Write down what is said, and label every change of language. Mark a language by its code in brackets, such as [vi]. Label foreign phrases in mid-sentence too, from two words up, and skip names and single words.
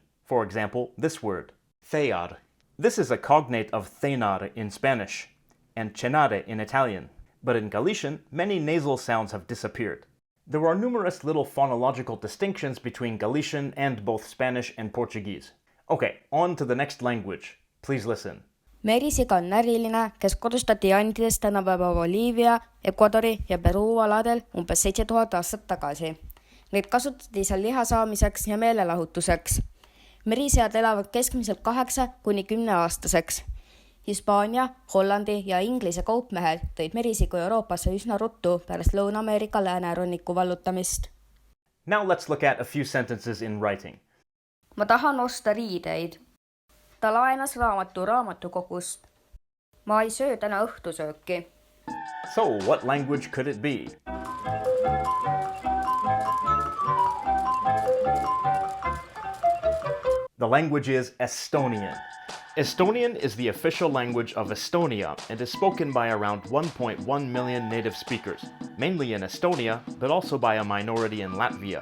[en] For example, this word, thear. This is a cognate of thenar in Spanish, and cenare in Italian. But in Galician, many nasal sounds have disappeared. There are numerous little phonological distinctions between Galician and both Spanish and Portuguese. Okay, on to the next language. Please listen. [et] Merisiga on näriline, kes kodustati Andides tänapäeva Boliivia, Ecuadori ja Peruu aladel umbes 7000 aastat tagasi. Neid kasutati seal liha saamiseks ja meelelahutuseks. Merisead elavad keskmiselt 8–10 aastaseks. Hispaania, Hollandi ja Inglise kaupmehed tõid merisigu Euroopasse üsna ruttu pärast Lõuna-Ameerika lääneranniku vallutamist. [en] Now let's look at a few sentences in writing. [et] Ma tahan osta riideid. Ta laenas raamatukogust. Ma ei söö täna õhtusööki. [en] So, what language could it be? The language is Estonian. Estonian is the official language of Estonia and is spoken by around 1.1 million native speakers, mainly in Estonia, but also by a minority in Latvia.